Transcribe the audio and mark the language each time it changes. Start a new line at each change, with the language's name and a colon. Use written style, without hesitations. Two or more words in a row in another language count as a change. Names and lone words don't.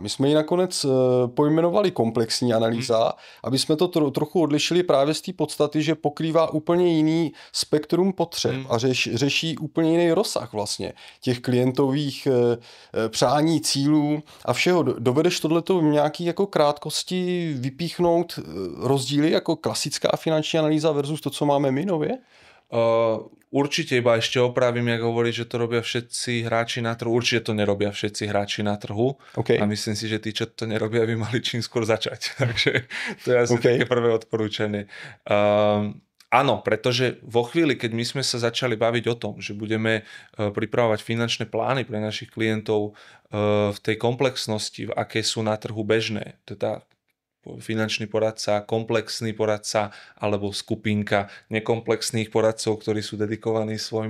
Czech: My jsme ji nakonec pojmenovali komplexní analýza, aby jsme to trochu odlišili právě z té podstaty, že pokrývá úplně jiný spektrum potřeb a řeší úplně jiný rozsah vlastně těch klientových přání, cílů a všeho. Dovedeš tohleto v nějaký jako krátkosti vypíchnout rozdíly jako klasická finanční analýza versus to, co máme my nově?
Slovak: Určite iba ešte opravím, jak hovorí, že to robia všetci hráči na trhu. Určite to nerobia všetci hráči na trhu. Okay. A myslím si, že tí, čo to nerobia, by mali čím skôr začať. Takže to je asi také prvé odporúčanie. Áno, pretože vo chvíli, keď my sme sa začali baviť o tom, že budeme pripravovať finančné plány pre našich klientov v tej komplexnosti, v aké sú na trhu bežné, teda finančný poradca, komplexný poradca alebo skupinka nekomplexných poradcov, ktorí sú dedikovaní